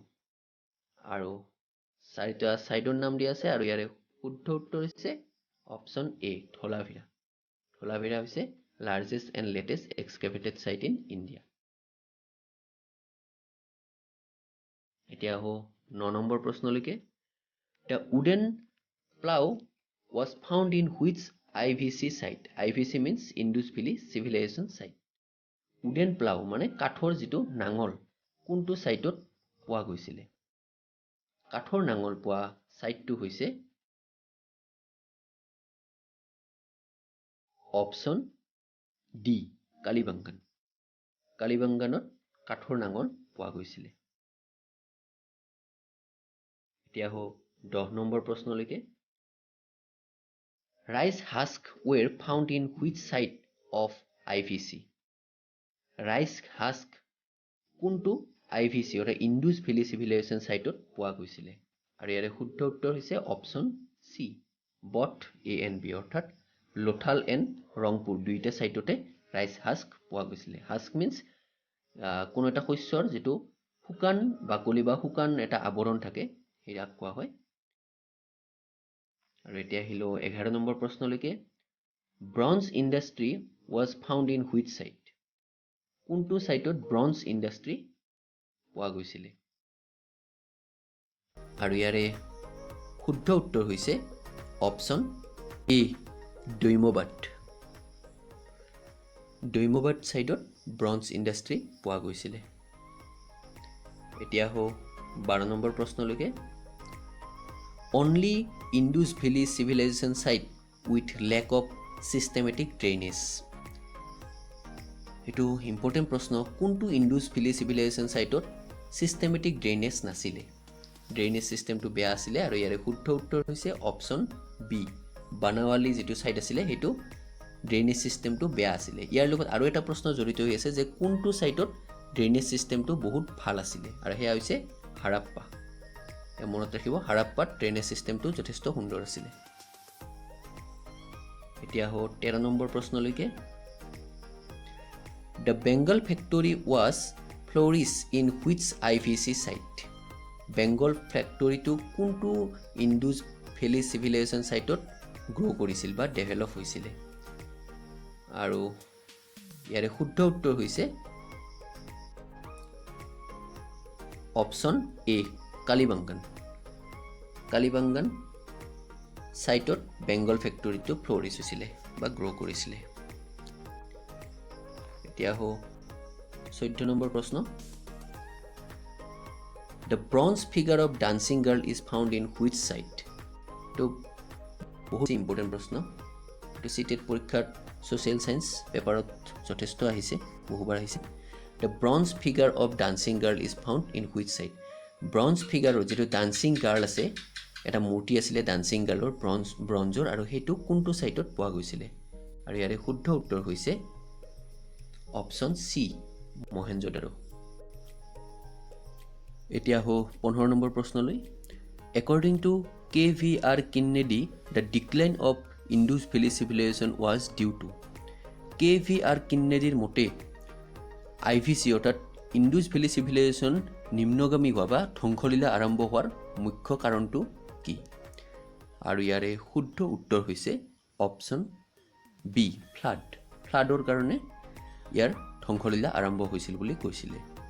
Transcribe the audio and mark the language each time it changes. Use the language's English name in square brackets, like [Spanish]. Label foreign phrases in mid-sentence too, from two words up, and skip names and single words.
[Assamese] আৰু 4টা সাইটৰ নাম দিয়া আছে আৰু ইয়াৰে শুদ্ধ উত্তৰ হৈছে [English] option A [Assamese] ধলাভিৰা হৈছে [English] largest and latest excavated site in India. [Assamese] এতিয়া হো 9 নম্বৰ প্ৰশ্নলৈকে [English] the wooden plough was found in which IVC site? IVC means Indus Valley civilization site. wooden plough [Assamese] মানে কাঠৰ যিটো নাঙল কোনটো সাইটত পোৱা গৈছিলে? কাঠৰ নাঙল পোৱা সাইটটো হৈছে [English] option D [Assamese] কালিবাংগানত কাঠৰ নাঙল পোৱা গৈছিলে। এতিয়া হো 10 নম্বৰ প্ৰশ্নলৈকে [English] Rice husks were found in which site of IVC? Rice husk [Assamese] কোনটো IVC অৰ্থাৎ [English] Indus Valley civilization siteত [Assamese] পোৱা গৈছিলে আৰু ইয়াৰে শুদ্ধ উত্তৰ হৈছে [English] option C both A and B [Assamese] অৰ্থাৎ [English] Lothal and Rangpur [Assamese] দুইটা সাইটতে [English] rice husk [Assamese] পোৱা গৈছিলে [English] husk means [Assamese] কোনো এটা শস্যৰ যেটো শুকান বাকলি বা শুকান এটা আৱৰণ থাকে হেয়াক কোৱা হয় আৰু এতিয়া আহিলো 11 নম্বৰ প্ৰশ্নলৈকে [English] bronze industry was found in which site [Assamese] কোনটো সাইটত [English] bronze industry [Assamese] পোৱা গৈছিলে আৰু ইয়াৰে শুদ্ধ উত্তৰ হৈছে [English] option A [Assamese] দৈমবাদ সাইটত [English] bronze industry [Assamese] পোৱা গৈছিলে এতিয়া হো 12 নম্বৰ প্ৰশ্নলৈকে [English] only Indus Valley civilization site with lack of systematic drainage [Assamese] এটো ইম্পৰ্টেন্ট প্ৰশ্ন কোনটো [English] Indus Valley civilization siteত systematic drainage [Assamese] নাছিলে [English] drainage systemটো [Assamese] বেয়া আছিলে আৰু ইয়াৰে শুদ্ধ উত্তৰ হৈছে [English] option B [Assamese] বানাৱালি যেটো সাইট আছিলে হেতু [English] drainage systemটো [Assamese] বেয়া আছিলে ইয়াৰ লগত আৰু এটা প্ৰশ্ন জড়িত হৈ আছে যে কোনটো সাইটত [English] drainage systemটো [Assamese] বহুত ভাল আছিলে আৰু হেয়া হৈছে হাৰাপ্পা মনত ৰাখিব হাৰাপ্পাত [English] drainage systemটো [Assamese] যথেষ্ট সুন্দৰ আছিলে এতিয়া হো 13 নম্বৰ প্ৰশ্নলৈকে [English] The Bengal factory was flourished in which IVC site? Bengal factory [Assamese] তো কোনটো [English] Indus Valley civilization site grow [Assamese] কৰিছিল বা ডেভেলপ হৈছিল আৰু ইয়াৰে শুদ্ধ উত্তৰ হৈছে [English] option A [Assamese] কালিবাঙ্গান সাইটত [English] Bengal factoryটো [Assamese] ফ্লোরিশ হৈছিল বা গ্ৰো কৰিছিল এতিয়া হো 14 নম্বৰ প্ৰশ্ন [English] The bronze figure of dancing girl is found in which site? [Assamese] তো বহুত ইম্পৰ্টেন্ট প্ৰশ্ন তো সিটেট পৰীক্ষাত [English] social science paperত [Assamese] যথেষ্ট আহিছে বহুবাৰ আহিছে [English] The bronze figure of dancing girl is found in which site? Bronze figure [Assamese] যেটো [English] dancing girl [Assamese] আছে এটা মূৰ্তি আছিলে [English] dancing girlৰ [Assamese] ব্ৰঞ্জৰ আৰু হেতু কোনটো সাইটত পোৱা গৈছিল আৰু ইয়াৰে শুদ্ধ উত্তৰ হৈছে [English] option C [Assamese] মহেঞ্জোদাৰো এতিয়া হো 15 নম্বৰ প্ৰশ্নলৈ [English] According to KVR Kennedy, the decline of Indus Valley civilization was due to [Assamese] KVR Kennedyৰ মতে IVC অৰ্থাৎ [English] Indus Valley civilization [Assamese] নিম্নগামী হোৱা বা ধ্বংসলীলা আৰম্ভ হোৱাৰ মুখ্য কাৰণটো কি আৰু ইয়াৰে শুদ্ধ উত্তৰ হৈছে [English] option B [Assamese] ফ্লাডৰ কাৰণে ইয়াৰ ধ্বংসলীলা আৰম্ভ হৈছিল বুলি কৈছিলে